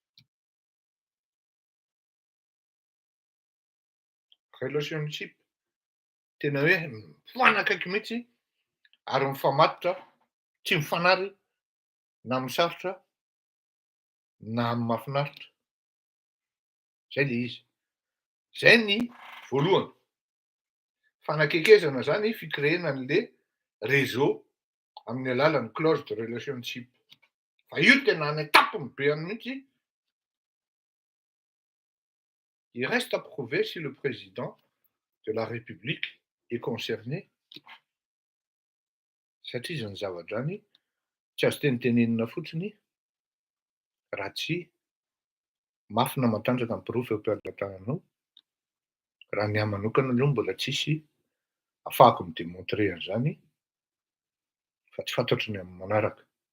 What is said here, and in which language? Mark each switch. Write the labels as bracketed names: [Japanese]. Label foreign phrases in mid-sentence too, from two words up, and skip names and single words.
[Malagasy] Relationship tena hoe mifanakaiky mihitsy ary mifamatotra tsy mifanary na misarotra na mahafinaritra. Zay le izy. Zay ny voalohany. Fanakekezana zany fikréena an'le réseau amin'ny alalan'ny [English] closed relationship. [Malagasy] Fa io tena any etapony be any mihitsy. [French] Il reste à prouver si le président de la République est concerné. [Malagasy] Satria zany zavatra zany tsy azo tenitenenina fotsiny raha tsy mafy na matanjaka ny pirofy eo am-pelatananao. Raha ny ahy manokana aloha mbola tsisy ahafahako midemontrer an'izany fa tsy fantatro ny amin'ny manaraka.